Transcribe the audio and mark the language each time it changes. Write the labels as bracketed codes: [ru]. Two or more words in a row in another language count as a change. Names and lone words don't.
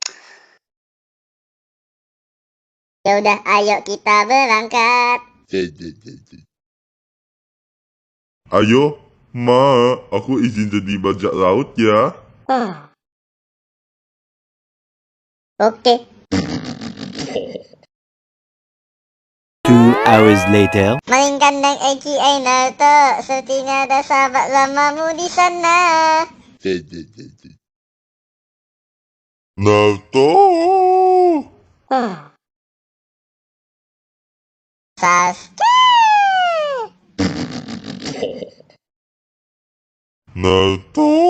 [id] Ya udah, ayo kita berangkat. Ayo, Ma, aku izin jadi bajak laut ya. Oke. [en] 2 hours later. [id] Malin kandang aka Naruto, sepertinya ada sahabat lamamu di sana. Naruto. Sasuke. Naruto.